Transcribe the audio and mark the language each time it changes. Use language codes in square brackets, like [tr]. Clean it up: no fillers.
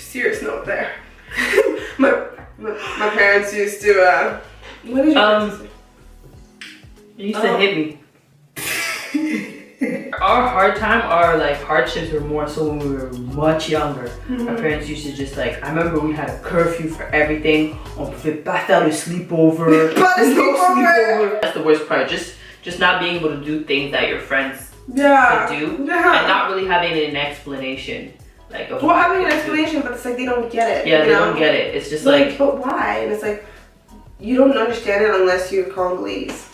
[en] Serious note there. my parents used to. What did you say? They used to hit me. Our hardships were more so when we were much younger. Our parents used to just like, I remember we had a curfew for everything. [fr] On pouvait pas faire le sleepover. [en] Sleepover. That's the worst part. Just not being able to do things that your friends could do, and not really having an explanation. Like, having an explanation, but it's like they don't get it. Yeah, they don't get it. It's just like, but why? And it's like, you don't understand it unless you're Congolese.